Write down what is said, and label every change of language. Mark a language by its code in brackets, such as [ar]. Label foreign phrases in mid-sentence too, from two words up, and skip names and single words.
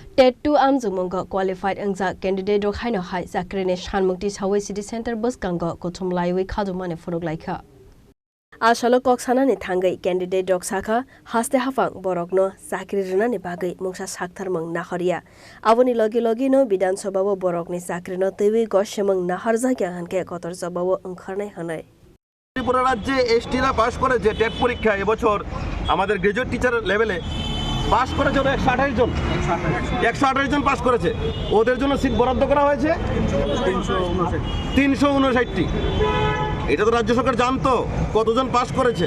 [trp] टेट 2 आमजुमंग क्वालिफाइड अंगजा कैंडिडेट रखाइनो हाय जाक्रेने शानमुक्ति सावै सिटी सेंटर बस गंग कोथुम लाइवै खादुमाने फुरुक लाइखा आशालो कक्सानानि थांगै कैंडिडेट रक्साखा हास्ते हाफांग बरकनो चाकरी रनानि बागै मुंसा साक्थारमंग नाहरिया आवनि लगे लगेनो विधानसभाव बरकनि चाकरिनो तैवै गसेमंग नाहरजाग्या हनके कतर जबाव ओंखारनाय हनै [bn] ত্রিপুরা রাজ্যে এসটিরা পাস করেছে টেট পরীক্ষা এবছর আমাদের [en] graduate teacher level [bn] পাস করেছে 128 জন 128 জন পাস করেছে ওদের জন্য সিট বরাদ্দ করা হয়েছে 359টি এটা তো রাজ্য সরকার জানতো কতজন পাস করেছে